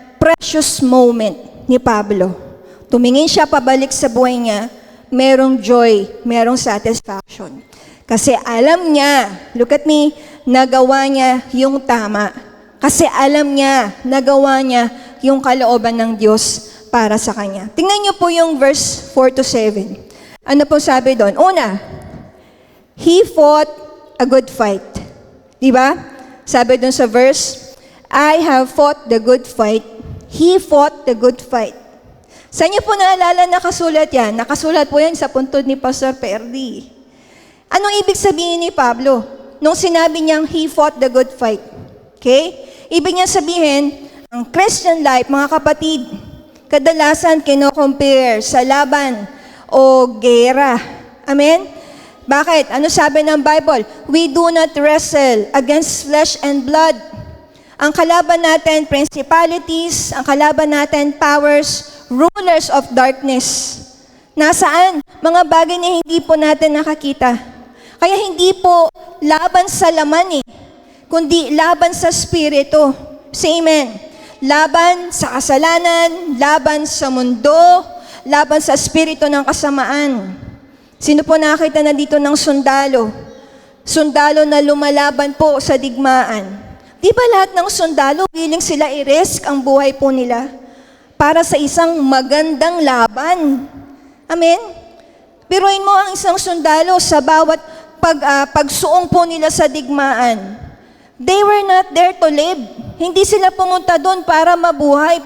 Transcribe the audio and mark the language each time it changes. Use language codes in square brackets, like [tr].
[en] Precious moment [tl] ni Pablo. Tumingin siya pabalik sa buhay niya, merong joy, merong satisfaction. Kasi alam niya, [en] look at me, [tl] nagawa niya yung tama. Kasi alam niya, nagawa niya yung kalooban ng Diyos para sa kanya. Tingnan niyo po yung verse 4 to 7. Ano po sabi doon? Una, [en] He fought a good fight. [tl] Diba? Sabi doon sa verse, [en] I have fought the good fight. He fought the good fight. [tl] Saan niyo po naalala nakasulat yan? Nakasulat po yan sa puntod ni Pastor Perdi. Anong ibig sabihin ni Pablo nung sinabi niyang [en] he fought the good fight? [tl] Okay? Ibig niya sabihin, ang Christian life, mga kapatid, kadalasan kino-compare sa laban o gera. Amen? Bakit? Ano sabi ng Bible? [en] We do not wrestle against flesh and blood. [tl] Ang kalaban natin, principalities, ang kalaban natin, powers, [en] rulers of darkness. [tl] Nasaan? Mga bagay na hindi po natin nakakita. Kaya hindi po laban sa laman kundi laban sa spirito. [en] Say amen. [tl] Laban sa kasalanan, laban sa mundo, laban sa spirito ng kasamaan. Sino po nakita na dito ng sundalo? Sundalo na lumalaban po sa digmaan. Di ba lahat ng sundalo, willing sila i-risk ang buhay po nila para sa isang magandang laban? Amen? Biruin mo ang isang sundalo sa bawat pagsuong po nila sa digmaan. [en] They were not there to live. [tl] Hindi sila pumunta doon para mabuhay.